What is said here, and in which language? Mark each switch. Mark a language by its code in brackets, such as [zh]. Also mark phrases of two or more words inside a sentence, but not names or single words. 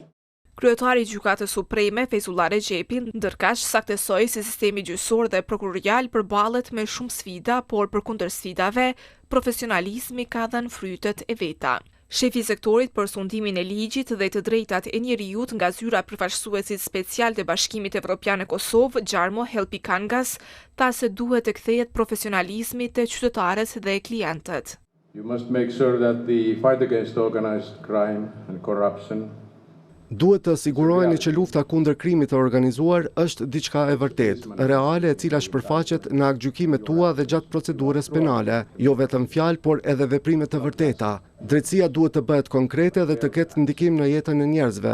[sq] Kryetari i Gjykatës Supreme, Feyzullah Rexhepi, ndërkaq saktësoi se sistemi gjyqësor dhe prokurorial përballet me shumë sfida, por përkundër sfidave, profesionalizmi ka dhënë frytet e veta. Shefi i sektorit për sundimin e ligjit dhe të drejtat e njerëzit nga zyra përfaqësuesit special të Bashkimit Evropian e Kosovë, Xharmo Helpikangas, tha se duhet të kthehet profesionalizmi te qytetarët dhe klientët. [en] You must make sure that the fight against organized crime and corruption [sq] duhet të siguroheni që lufta kundër krimit të organizuar është diçka e vërtetë, reale, e cila shpërfaqet në aktgjykimet tua dhe gjatë procedurës penale, jo vetëm fjalë, por edhe veprime të vërteta. Drejtësia duhet të bëhet konkrete dhe të ketë ndikim në jetën e njerëzve.